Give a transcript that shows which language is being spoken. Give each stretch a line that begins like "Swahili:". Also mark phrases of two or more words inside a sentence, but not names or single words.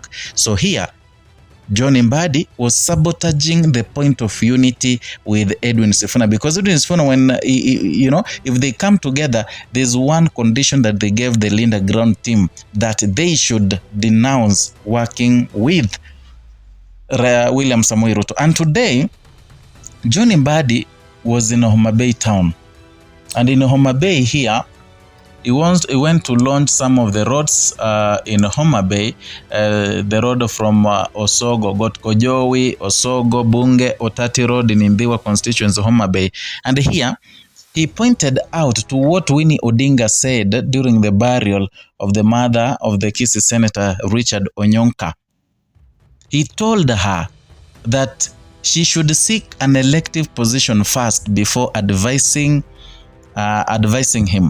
English: So here, John Mbadi was sabotaging the point of unity with Edwin Sifuna, because Edwin Sifuna, when if they come together, there's one condition that they gave the Linda Ground team, that they should denounce working with William Samoei Ruto. And today, John Mbadi was in Homa Bay town, and in Homa Bay here, he went to launch some of the roads in Homa Bay, the road from Osogo, Gotkojowi, Osogo, Bunge, Otati Road in Indiwa constituency, Homa Bay. And here, he pointed out to what Winnie Odinga said during the burial of the mother of the Kisii Senator Richard Onyonka. He told her that she should seek an elective position first before advising him.